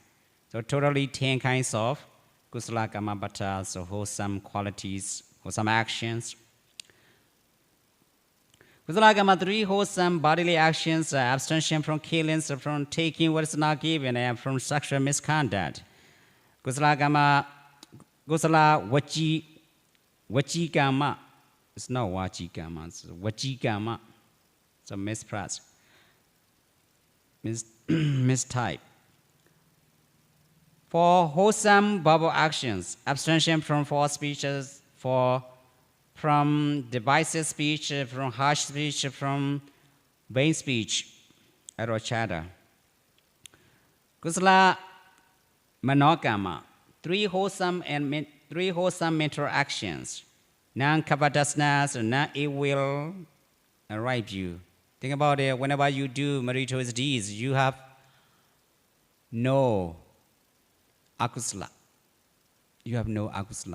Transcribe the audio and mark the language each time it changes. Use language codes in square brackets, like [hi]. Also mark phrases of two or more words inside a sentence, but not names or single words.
[en] So totally 10 kinds of [pi] kusala karma bhatta, [en] so wholesome qualities, wholesome actions. [pi] Kusala karma [en] 3 wholesome bodily actions, abstention from killings, from taking what is not given, and from sexual misconduct. [pi] Kusala karma, kusala vachi karma. [en] It's not [pi] vachi karma, [en] it's [pi] vachi karma. [en] It's a mispress. Mistype. For wholesome verbal actions, abstention from false speeches, from divisive speech, from harsh speech, from vain speech, or chatter. [pi] Kusala manokama, [en] 3 wholesome mental actions. Non-covetousness, non-ill-will, right view. Think about it. Whenever you do meritorious deeds, you have no akusala. You have no akusala.